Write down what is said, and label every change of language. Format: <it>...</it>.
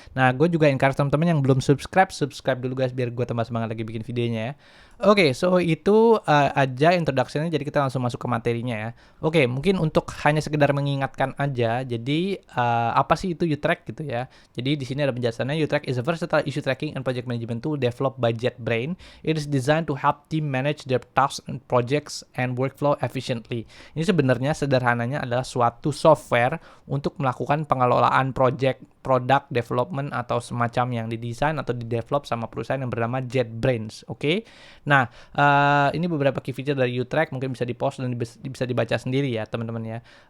<id>Nah, gue juga encourage teman-teman yang belum subscribe dulu guys, biar gue tambah semangat lagi bikin videonya ya. Oke, so itu aja introduction-nya, jadi kita langsung masuk ke materinya ya. Oke, mungkin untuk hanya sekedar mengingatkan aja, jadi apa sih itu U-Track gitu ya. Jadi di sini ada penjelasannya.</id> <en>U-Track is a versatile issue tracking and project management tool developed by JetBrains. It is designed to help team manage their tasks and projects and workflow efficiently.</en> <id>Ini sebenarnya sederhananya adalah suatu software untuk melakukan pengelolaan project, product development atau semacam yang didesain atau didevelop sama perusahaan yang bernama JetBrains. Oke. Nah, ini beberapa key feature dari U-Track, mungkin bisa di-pause dan bisa dibaca sendiri ya teman-teman ya.</id>